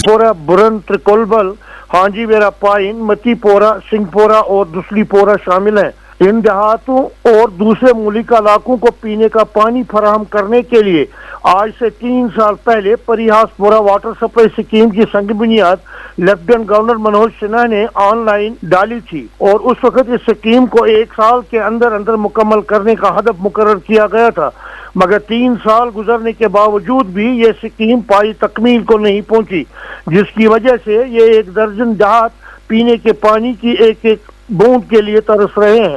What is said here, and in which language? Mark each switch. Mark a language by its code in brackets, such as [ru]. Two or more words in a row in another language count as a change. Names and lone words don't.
[ur] پورا برن، ترکولبل، ہانجی ویرا پائن، متی پورا، سنگھ پورا اور دسلی پورا شامل ہیں۔ ان دیہاتوں اور دوسرے ملک علاقوں کو پینے کا پانی فراہم کرنے کے لیے آج سے 3 سال پہلے پریہاس پورا واٹر سپلائی اسکیم کی سنگ بنیاد لیفٹیننٹ گورنر منوج سنہا نے آن لائن ڈالی تھی، اور اس وقت اس اسکیم کو 1 سال کے اندر اندر مکمل کرنے کا ہدف مقرر کیا گیا تھا، مگر 3 سال گزرنے کے باوجود بھی یہ اسکیم پائی تکمیل کو نہیں پہنچی، جس کی وجہ سے یہ 1 درجن دیہات پینے کے پانی کی ایک ایک بوند کے لیے ترس رہے ہیں۔